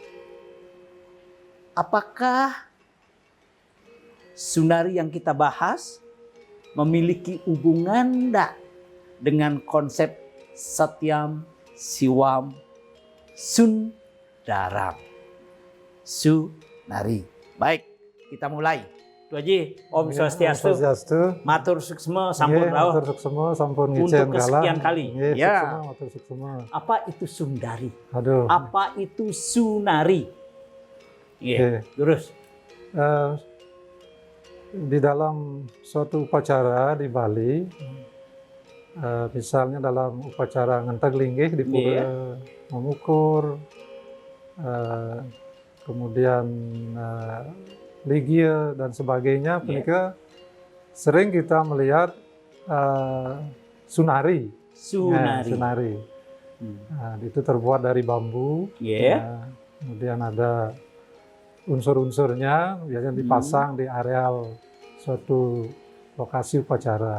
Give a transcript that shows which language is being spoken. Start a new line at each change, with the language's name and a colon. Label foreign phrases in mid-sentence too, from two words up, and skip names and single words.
Indonesian: Apakah sunari yang kita bahas memiliki hubungan enggak dengan konsep Satyam, Siwam, Sundaram? Sunari. Baik, kita mulai. Tu Haji,
Balinese: Om Swastiastu. Matur suksma sampun rawuh. Matur suksma sampun
Indonesian: Untuk kesekian kali. Ya.
Balinese: Matur suksma.
Indonesian: Apa itu sundari? Aduh. Apa itu sunari? Iya, terus. Di dalam suatu upacara di Bali, misalnya dalam upacara ngenteg linggih di pura memukur, kemudian ligia dan sebagainya, mereka sering kita melihat sunari. Sunari. Nah, itu terbuat dari bambu. Kemudian ada unsur-unsurnya, biasanya dipasang di areal suatu lokasi upacara.